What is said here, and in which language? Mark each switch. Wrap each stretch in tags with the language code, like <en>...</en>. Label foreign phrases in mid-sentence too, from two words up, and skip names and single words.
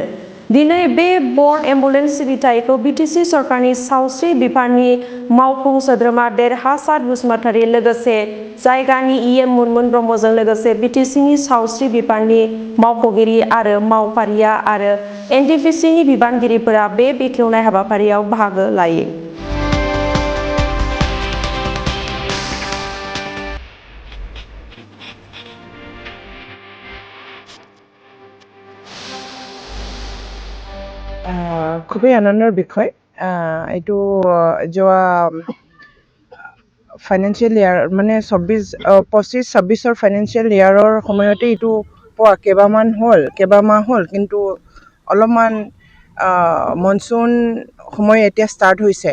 <brx>दिनै बे</brx> <en>bird ambulance</en> <brx>सिबिथायखौ BTC सरकारनि सावस्रि बिफाननि मावफुं सोद्रोमा देरहासार बसुमतारि लोगोसे जायगानि EM मुनमुन ब्रह्मजों लोगोसे BTCनि सावस्रि बिफाननि मावख'गिरि आरो मावफारिया आरो एनटिपिसिनि बिबानगिरिफोरा बे बेखेवनाय हाबाफारियाव बाहागो लायो।</brx> <as>খুবই আনন্দৰ বিষয়। এইটো যোৱা</as> <en>financial year</en> <as>মানে 25-26</as> <en>financial yearৰ</en> <as>সময়তে এইটো পোৱা কেইবামাহ হ'ল, কিন্তু অলপমান মনচুন সময় এতিয়া ষ্টাৰ্ট হৈছে।</as>